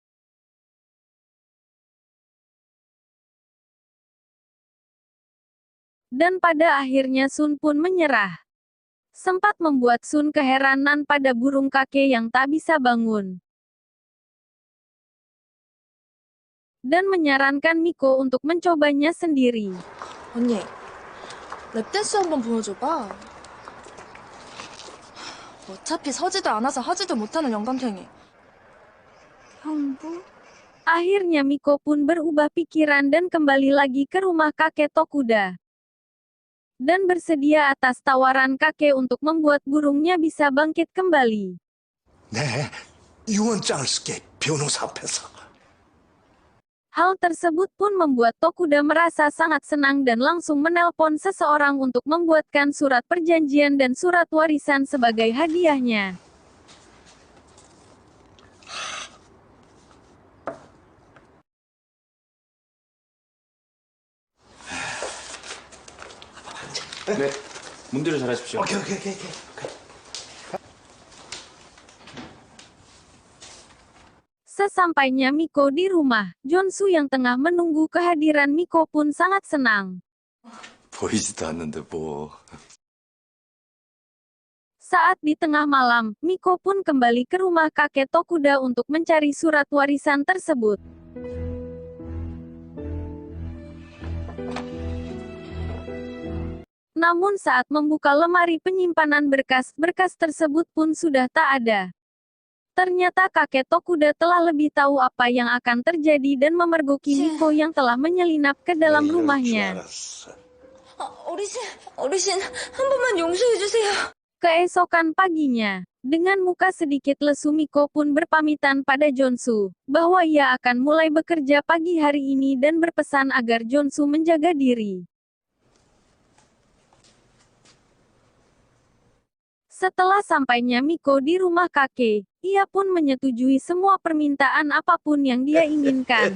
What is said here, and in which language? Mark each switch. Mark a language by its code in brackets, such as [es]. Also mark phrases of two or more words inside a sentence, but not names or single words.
[id] Dan pada akhirnya Sun pun menyerah. Sempat membuat Sun keheranan pada burung kakek yang tak bisa bangun. Dan menyarankan Miko untuk mencobanya sendiri. [ko] 언니, 랩댄스 한번 보여줘봐. 어차피 서지도 않아서 하지도 못하는 영감탱이. 형부? [id] Akhirnya Miko pun berubah pikiran dan kembali lagi ke rumah kakek Tokuda. Dan bersedia atas tawaran kakek untuk membuat burungnya bisa bangkit kembali. [ko] 네, 유언장을 쓸게. 변호사 앞에서. [id] Hal tersebut pun membuat Tokuda merasa sangat senang dan langsung menelpon seseorang untuk membuatkan surat perjanjian dan surat warisan sebagai hadiahnya. [ko] 네, 문대로 잘하십시오. 오케이. [id] Sesampainya Miko di rumah, Jonsu yang tengah menunggu kehadiran Miko pun sangat senang. [ko] 보이지도 않는데 뭐. [id] Saat di tengah malam, Miko pun kembali ke rumah kakek Tokuda untuk mencari surat warisan tersebut. Namun saat membuka lemari penyimpanan berkas-berkas tersebut pun sudah tak ada. Ternyata kakek Tokuda telah lebih tahu apa yang akan terjadi dan memergoki Miko yang telah menyelinap ke dalam [ko] 이럴 줄 [id] rumahnya. [ko] 알았어. 어르신, 한 번만 용서해주세요. [id] Keesokan paginya, dengan muka sedikit lesu Miko pun berpamitan pada Jonsu, bahwa ia akan mulai bekerja pagi hari ini dan berpesan agar Jonsu menjaga diri. Setelah sampainya Miko di rumah kakek, ia pun menyetujui semua permintaan apapun yang dia inginkan.